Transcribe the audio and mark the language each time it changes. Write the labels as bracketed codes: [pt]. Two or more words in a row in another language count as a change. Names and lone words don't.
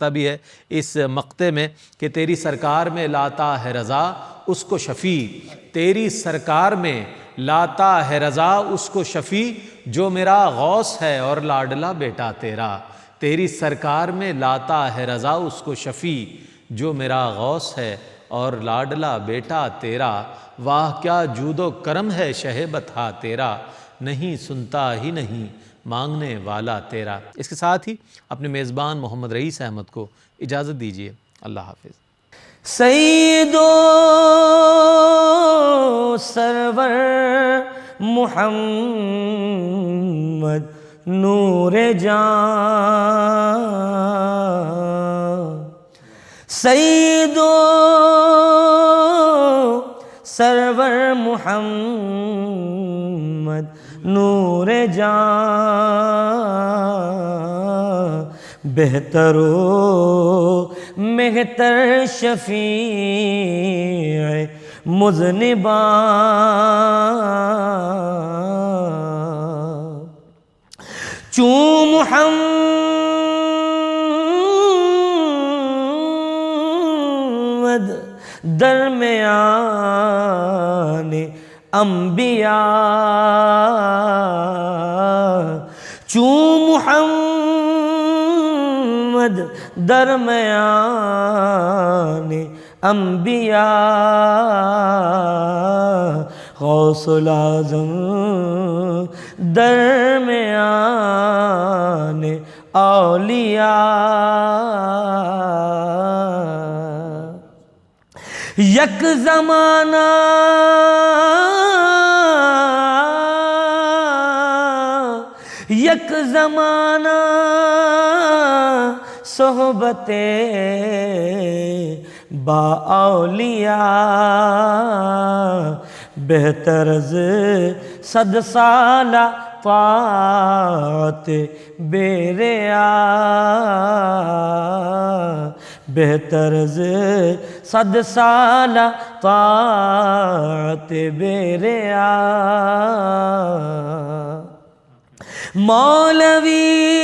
[ur] بھی ہے اس مقطع میں کہ تیری سرکار میں لاتا ہے رضا اس کو شفیع، تیری سرکار میں لاتا ہے رضا اس کو شفیع، جو میرا غوث ہے اور لاڈلا بیٹا تیرا، تیری سرکار میں لاتا ہے رضا اس کو شفیع، جو میرا غوث ہے اور لاڈلا بیٹا تیرا، واہ کیا جود و کرم ہے شہ بطحہ تیرا، نہیں سنتا ہی نہیں مانگنے والا تیرا۔ اس کے ساتھ ہی اپنے میزبان محمد رئیس احمد کو اجازت دیجیے، اللہ حافظ۔ [fa] سید و سرور محمد نور جان، سید و سرور محمد نور جان بہتر و مہتر شفیع مذنبان چون محمد درمیان انبیاء چون محمد درمیان انبیاء غوث الاعظم درمیان اولیاء یک زمانہ یک زمانہ صحبت با اولیاء بہتر از 100 سالہ طاعت بے ریا بہتر از 100 سالہ طاعت بے ریا مولوی